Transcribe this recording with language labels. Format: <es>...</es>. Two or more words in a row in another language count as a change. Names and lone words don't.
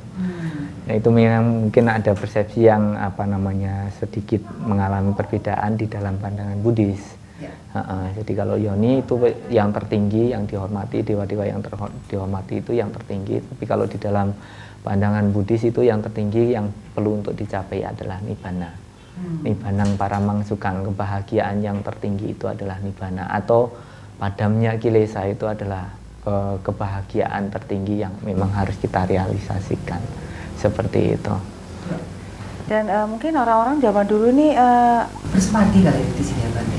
<id>Nah itu mungkin ada persepsi yang apa namanya sedikit mengalami perbedaan di dalam pandangan Buddhis. Ya. Jadi kalau yoni itu yang tertinggi, yang dihormati, dewa-dewa yang dihormati itu yang tertinggi. Tapi kalau di dalam pandangan Buddhis itu yang tertinggi yang perlu untuk dicapai adalah nibbana.</id> <pi>Nibbanang paramang sukang,</pi> <id>kebahagiaan yang tertinggi itu adalah nibbana, atau padamnya kilesa itu adalah kebahagiaan tertinggi yang memang harus kita realisasikan seperti itu. Dan mungkin orang-orang zaman dulu nih bersemadi kali di sini ya Bante.</id>